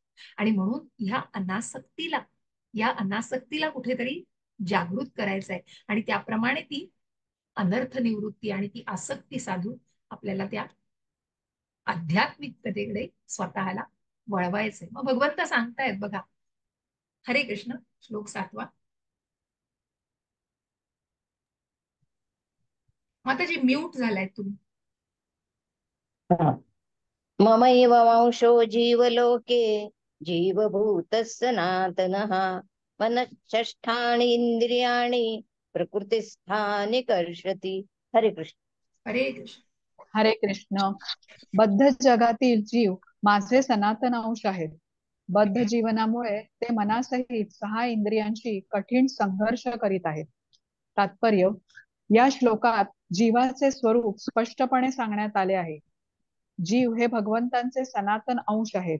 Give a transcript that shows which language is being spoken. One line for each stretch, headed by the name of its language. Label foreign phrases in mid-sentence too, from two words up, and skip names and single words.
Marathi: आणि म्हणून या अनासक्तीला कुठेतरी जागृत करायचं आहे. आणि त्याप्रमाणे ती अनर्थ निवृत्ती आणि ती आसक्ती साधून आपल्याला त्या आध्यात्मिकतेकडे स्वतःला वळवायचंय. मग भगवंत सांगतायत बघा, हरे कृष्ण, श्लोक 7. माताजी म्यूट झालाय तुम्ही.
Sanskrit: ममैव वंशो जीवलोके जीवभूतः सनातनः मनःषष्ठानि इंद्रियाणि प्रकृतिस्थानि कर्षति.
Marathi: हरे कृष्ण. हरे कृष्ण. हरे कृष्ण. बद्ध जगातील जीव माझे सनातन अंश आहेत. बद्ध जीवनामुळे ते मनासहित 6 इंद्रियांशी कठीण संघर्ष करीत आहेत. तात्पर्य: या श्लोकात जीवाचे स्वरूप स्पष्टपणे सांगण्यात आले आहे. जीव हे भगवंतांचे सनातन अंश आहेत.